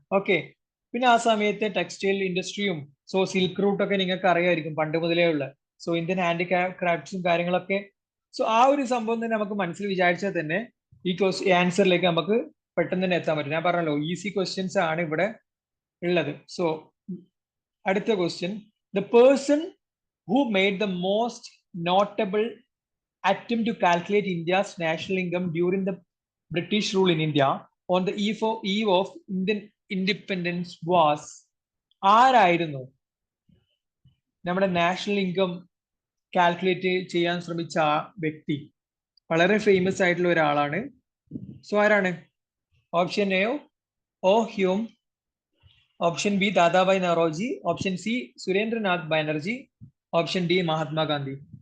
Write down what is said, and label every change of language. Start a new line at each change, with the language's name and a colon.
Malayalam: Okay, പിന്നെ ആ സമയത്തെ ടെക്സ്റ്റൈൽ ഇൻഡസ്ട്രിയും സോ സിൽക്ക് റൂട്ടൊക്കെ നിങ്ങൾക്ക് അറിയായിരിക്കും പണ്ട് മുതലേ ഉള്ള. സോ ഇന്ത്യൻ ഹാൻഡിക്രാഫ്റ്റ്സും കാര്യങ്ങളൊക്കെ. സോ ആ ഒരു സംഭവം തന്നെ നമുക്ക് മനസ്സിൽ വിചാരിച്ചാൽ തന്നെ ഈ ആൻസറിലേക്ക് നമുക്ക് പെട്ടെന്ന് തന്നെ എത്താൻ പറ്റും. ഞാൻ പറഞ്ഞല്ലോ, ഈസി ക്വസ്റ്റ്യൻസ് ആണ് ഇവിടെ ഉള്ളത്. സോ അടുത്ത question.
English: The person who made the most notable attempt to calculate India's national income during the British rule in India on the eve of Indian independence was?
Malayalam: ആരായിരുന്നു നമ്മുടെ നാഷണൽ ഇൻകം കാൽക്കുലേറ്റ് ചെയ്യാൻ ശ്രമിച്ച ആ വ്യക്തി? വളരെ famous ആയിട്ടുള്ള ഒരാളാണ്. So ആരാണ്? Option A oh Hume, option B Dadabhai Naoroji, option C Surendranath Banerjee, option D Mahatma Gandhi.